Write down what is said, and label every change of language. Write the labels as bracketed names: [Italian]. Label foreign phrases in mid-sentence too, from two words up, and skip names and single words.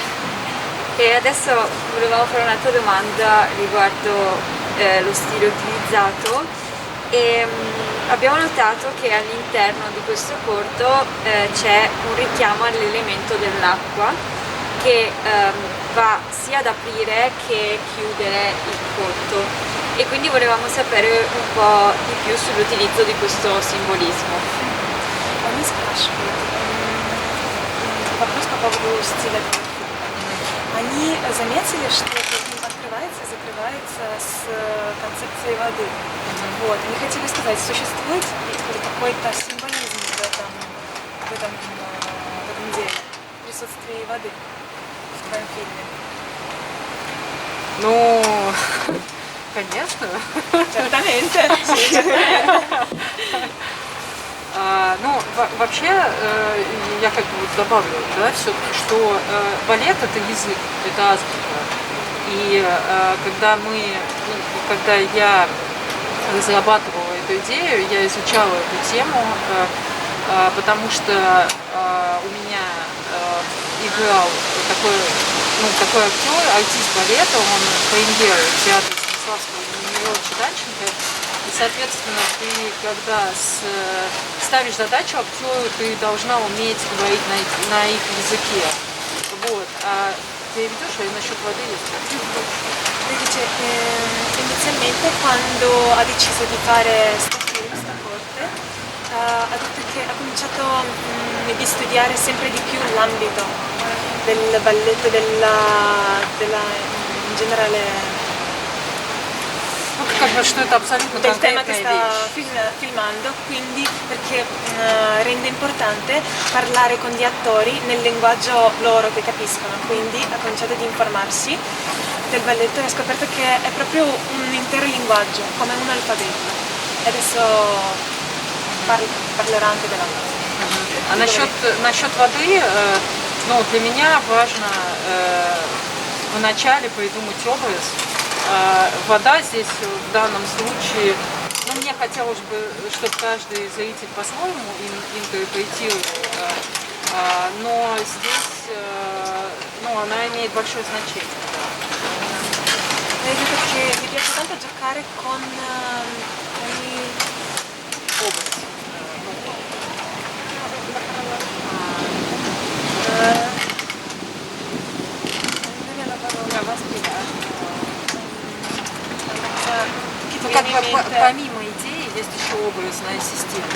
[Italian] E adesso volevamo fare un'altra domanda riguardo lo stile utilizzato e abbiamo notato che all'interno di questo corto c'è un richiamo all'elemento dell'acqua che va sia ad aprire che chiudere il corto e quindi volevamo sapere un po' di più sull'utilizzo di questo simbolismo. [Russian] Они спрашивают, вопрос по поводу стиля этого фильма. Они заметили, что фильм открывается и закрывается с концепцией воды. Вот. Они хотели сказать, существует какой-то символизм в этом деле, в присутствии воды в твоем фильме? Ну, конечно. [Italian] Certamente, sì, certamente. [Russian] Ну, вообще, я как бы вот добавлю, да, все-таки, что балет — это язык, это азбука. И когда я разрабатывала эту идею, я изучала эту тему, потому что у меня играл такой актер, артист балета, он премьер театра Станиславского Немировича Данченко. И, соответственно, ты, когда ставишь задачу актеру, ты должна уметь говорить на их языке. Вот. А ты ведешь, а насчет воды есть? [Italian] Lui dice inizialmente quando ha deciso di fare sta corte, ha detto che ha cominciato di studiare sempre di più l'ambito del balletto, in generale [Russian] Как бы, что это абсолютно [Italian] del tema che [Russian] конкретная [Italian] sta [Russian] вещь. [Italian] filmando, quindi perché rende importante parlare con gli attori nel linguaggio loro che capiscono, quindi ha cominciato ad informarsi del balletto e ha scoperto che è proprio un intero linguaggio, come un alfabeto. E adesso parlerà anche dell'altro. [Russian] А насчет воды, ну, для меня важно вначале придумать образ. Вода здесь в данном случае, ну, мне хотелось бы, чтобы каждый зритель по-своему интерпретировал, но здесь, ну, она имеет большое значение. [Italian] Hai detto che mi piace tanto giocare con i [Russian] Образ. Ну, как бы помимо идеи есть еще образная система.